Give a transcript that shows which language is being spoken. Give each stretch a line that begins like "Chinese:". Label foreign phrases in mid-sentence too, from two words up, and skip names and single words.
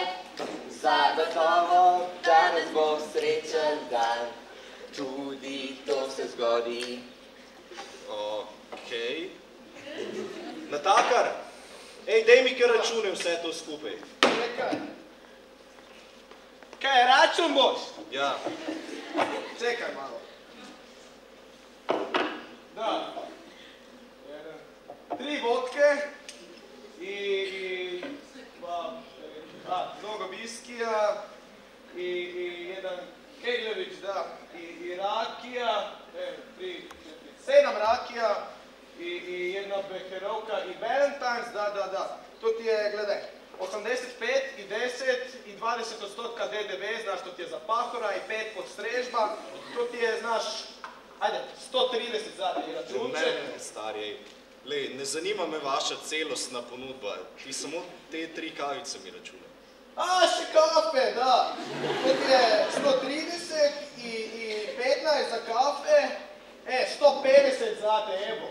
Slovenian: Zagotovo danes bo srečen dan. Tudi to se zgodi. Okej. Natakar, daj mi kar račune vse to skupaj. Čekaj. Kaj, račun boš? Ja. Čekaj malo. Da.
Croatian: 3 vodke i mnogo viskija i jedan Kegljević, da, i rakija, 7 rakija i jedna beherovka i Valentine's, da. To ti je, gledaj, 85 i 10 i 20% DDV, znaš, to ti je za pahora i 5 pod strežba, to ti je, znaš, ajde, 130 zada i računče.
Slovenian: Ne, stari, lej, ne zanima me vaša celostna ponudba, ti samo te 3 kavice mi računaj. A, še kafe, da.
Croatian: To ti je 130 i 15 za kafe, 150 zate, evo.